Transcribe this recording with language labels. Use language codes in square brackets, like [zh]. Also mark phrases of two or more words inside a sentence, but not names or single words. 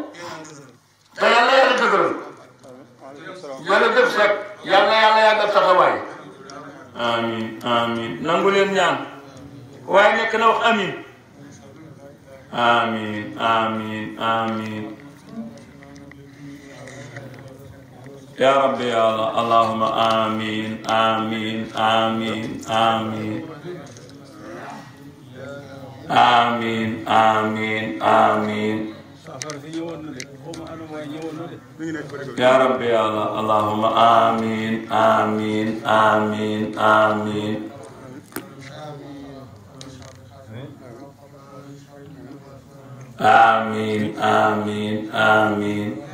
[wo] te yàlla yàlla dëgëral. jërëjëf Seck. yàlla yàlla yàggal taxawaay. [ar] آمين آمين [wo] nangu leen ñaan. waaye nekk na wax [ar] آمين. آمين آمين آمين. يا ربي يا الله اللهم آمين آمين آمين آمين آمين آمين آمين يا ربي يا الله اللهم آمين آمين آمين آمين آمين آمين آمين